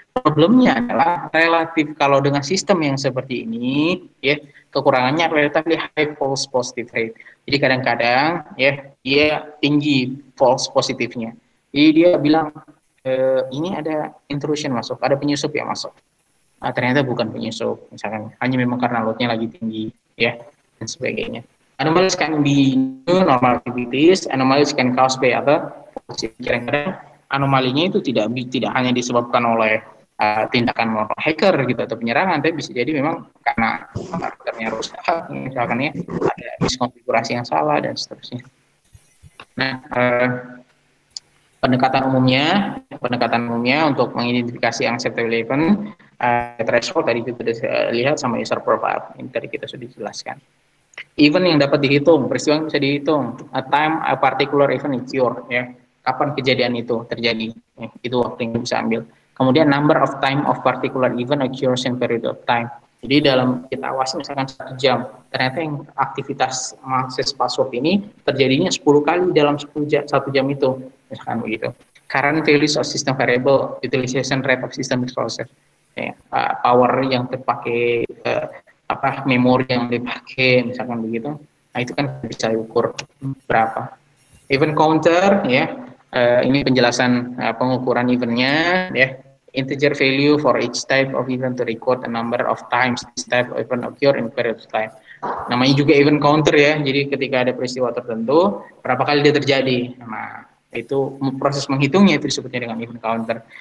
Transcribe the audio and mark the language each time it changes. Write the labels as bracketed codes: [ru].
[id] Problemnya adalah relatif kalau dengan sistem yang seperti ini, ya, kekurangannya [en] relatively high false positive rate. [id] Jadi kadang-kadang ya dia tinggi false positifnya. Jadi dia bilang ini ada intrusion masuk, ada penyusup yang masuk. Ternyata bukan penyusup, misalkan hanya memang karena loadnya lagi tinggi, ya, dan sebagainya. [en] Anomalies can be new normal activities, anomalies can cause by other. [id] Kadang-kadang anomalinya itu tidak hanya disebabkan oleh tindakan hacker gitu atau penyerangan, tapi bisa jadi memang karena komputernya rusak, misalkan ya, ada miskonfigurasi yang salah dan seterusnya. Nah, pendekatan umumnya untuk mengidentifikasi unacceptable event, threshold tadi kita sudah lihat sama user profile, ini tadi kita sudah jelaskan. Event yang dapat dihitung, peristiwa yang bisa dihitung, [en] a time a particular event occur, [id] ya, kapan kejadian itu terjadi, ya, itu waktu yang bisa ambil. Kemudian [en] number of time of particular event occurs in period of time. [id] Jadi dalam kita awasi misalkan 1 jam, ternyata yang aktivitas mengakses password ini terjadinya 10 kali dalam 1 jam itu, misalkan begitu. [en] Current values of system variable, utilization rate of system resources, [id] ya, power yang terpakai, memori yang dipakai, misalkan begitu. Nah, itu kan bisa diukur berapa. Event counter, ya, ini penjelasan pengukuran eventnya, ya. [en] Integer value for each type of event to record a number of times this type of event occur in period of time. [id] Namanya juga event counter ya, jadi ketika ada peristiwa tertentu, berapa kali dia terjadi. Nah, itu proses menghitungnya itu disebutnya dengan event counter.